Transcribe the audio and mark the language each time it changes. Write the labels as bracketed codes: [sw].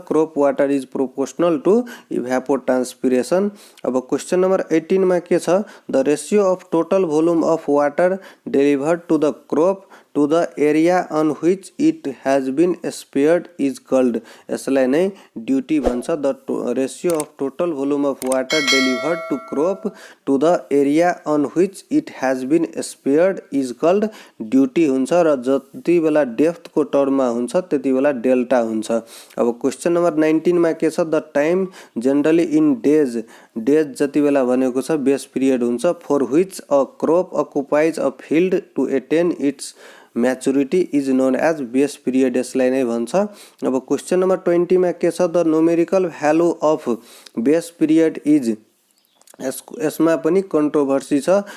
[en] Crop water is proportional to evapotranspiration. [ne] अब question number 18 मा के छ, [en] the ratio of total volume of water delivered to the crop to the area on which it has been spared is called, [ne] यसलाई नै duty भन्छ। [en] the ratio of total volume of water delivered to crop to the area on which it has been spared is called [ne] duty हुन्छ र जति बेला depth को टर्ममा हुन्छ त्यति बेला डेल्टा हुन्छ। अब क्वेशन नम्बर 19 मा के छ, [en] the time generally in days, days [ne] जति बेला भनेको छ बेस पिरियड हुन्छ, [en] for which a crop occupies a field to attain its maturity is known as base period, [ne] यसलाई नै भन्छ। अब क्वेशन नम्बर 20 मा के छ, [en] the numerical value of base period is, [ne] यसमा पनि कन्ट्रोभर्सी छ।